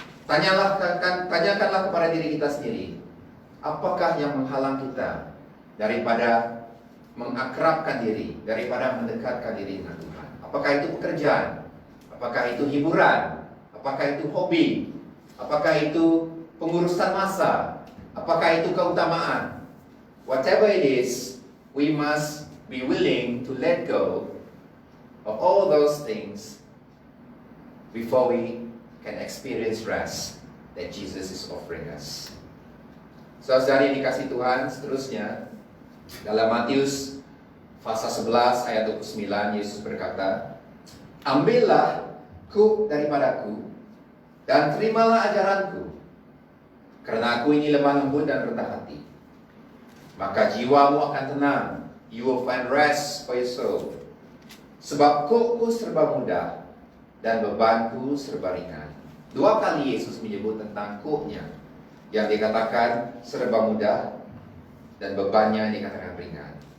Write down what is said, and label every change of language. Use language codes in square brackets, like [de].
[id] Tanyakanlah kepada diri kita sendiri, apakah yang menghalang kita daripada mengakrabkan diri, daripada mendekatkan diri dengan Tuhan? Apakah itu pekerjaan? Apakah itu hiburan? Apakah itu hobi? Apakah itu pengurusan masa? Apakah itu keutamaan? [en] Whatever it is, we must be willing to let go of all those things before we can experience rest that Jesus is offering us. [id] Saudara yang dikasihi Tuhan, seterusnya dalam Matius pasal 11 ayat 29, Yesus berkata, ambillah kuk daripadaku dan terimalah ajaranku, karena aku ini lemah lembut dan rendah hati. Maka jiwamu akan tenang. [en] You will find rest for your soul. [id] Sebab kukku serba mudah dan bebanku serba ringan. Dua kali Yesus menyebut tentang kuknya, yang dikatakan serba mudah dan bebannya dikatakan ringan.